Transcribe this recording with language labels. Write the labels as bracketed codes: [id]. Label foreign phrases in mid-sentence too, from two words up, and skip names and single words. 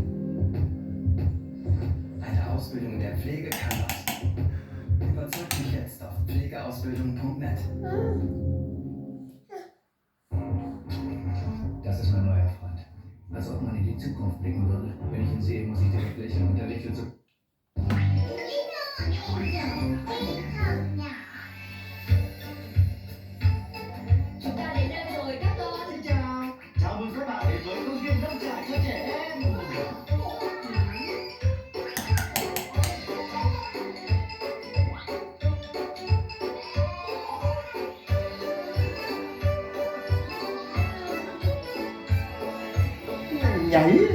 [de] Eine Ausbildung in der Pflege kann das. Überzeug mich jetzt auf pflegeausbildung.net. Das ist mein neuer Freund. Als ob man in die Zukunft blicken würde. Wenn ich ihn sehe, muss ich direkt lächeln und er lächelt so. [vi] Chúng ta đến đây rồi các con. Xin chào. Chào mừng các bạn đến với công viên nông trại cho trẻ em. Nhảy.